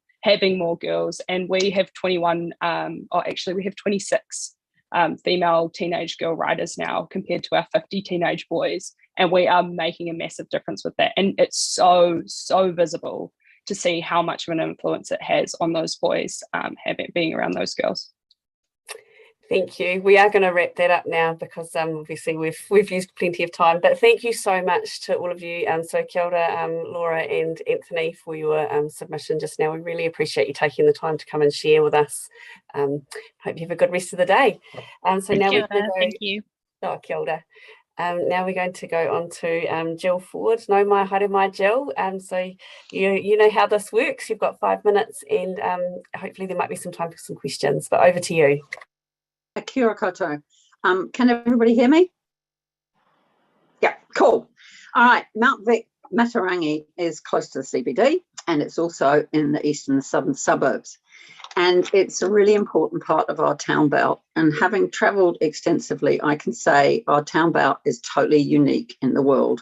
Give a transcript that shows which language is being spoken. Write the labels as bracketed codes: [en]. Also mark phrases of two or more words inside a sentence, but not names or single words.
[en] Having more girls, and we have 21, we have 26 female teenage girl riders now compared to our 50 teenage boys, and we are making a massive difference with that. And it's so visible to see how much of an influence it has on those boys, being around those girls. Thank you. We are going to wrap that up now because obviously we've used plenty of time. But thank you so much to all of you. So [mi] kia ora, [en] Laura and Anthony, for your submission just now. We really appreciate you taking the time to come and share with us. Hope you have a good rest of the day. So now we're going to go. Thank you. [mi] Oh, kia ora. [en] Now we're going to go on to Jill Ford. [mi] No mai haere mai, Jill. [en] So you know how this works. You've got 5 minutes, and hopefully there might be some time for some questions. But over to you. [mi] Kia ora koutou. [en] Can everybody hear me? Yeah, cool. All right, Mount Vic Matarangi is close to the CBD, and it's also in the eastern and southern suburbs. And it's a really important part of our town belt. And having travelled extensively, I can say our town belt is totally unique in the world.